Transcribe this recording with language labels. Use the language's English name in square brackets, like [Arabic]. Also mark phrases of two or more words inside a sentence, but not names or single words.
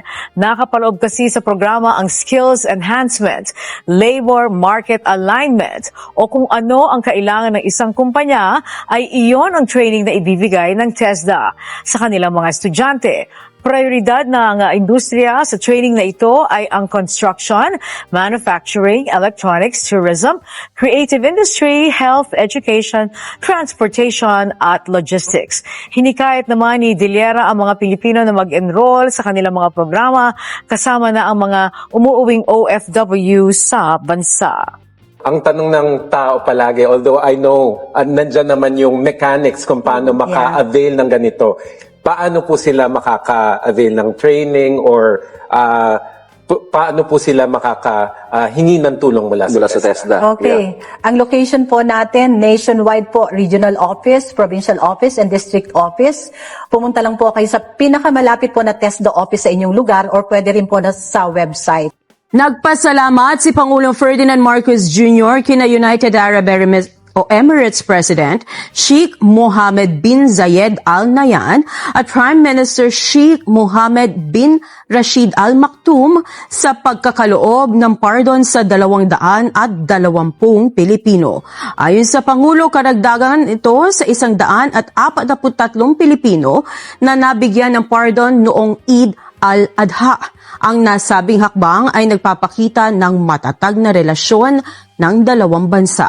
[Filipino] Nakapaloob kasi sa programa ang [English] skills enhancement, labor market alignment [Filipino] o kung ano ang kailangan ng isang kumpanya ay iyon ang training na ibibigay ng TESDA sa kanilang mga estudyante. Prioridad ng industriya sa training na ito ay ang [English] construction, manufacturing, electronics, tourism, creative industry, health, education, transportation [Filipino] at logistics. Hinikayat naman ni Diliera ang mga Pilipino na mag-enroll sa kanilang mga programa kasama na ang mga umuuwing OFW sa bansa. Ang tanong ng tao palagi, [English] although I know, [Filipino] nandyan naman yung mechanics kung paano maka-avail ng ganito. Paano po sila makaka-avail ng training or paano po sila makakahingi ng tulong mula sa TESDA? Okay. Ang location po natin, nationwide po, [English] regional office, provincial office, and district office. [Filipino] Pumunta lang po kayo sa pinakamalapit po na TESDA office sa inyong lugar or pwede rin po na sa website. Nagpasalamat si Pangulong Ferdinand Marcos Jr. kina United Arab Emirates President Sheikh Mohammed bin Zayed Al Nahyan at Prime Minister Sheikh Mohammed bin Rashid Al Maktoum sa pagkakaloob ng pardon sa 220 Pilipino. Ayon sa Pangulo, karagdagan ito sa 143 Pilipino na nabigyan ng pardon noong Eid al-Adha. Ang nasabing hakbang ay nagpapakita ng matatag na relasyon ng dalawang bansa.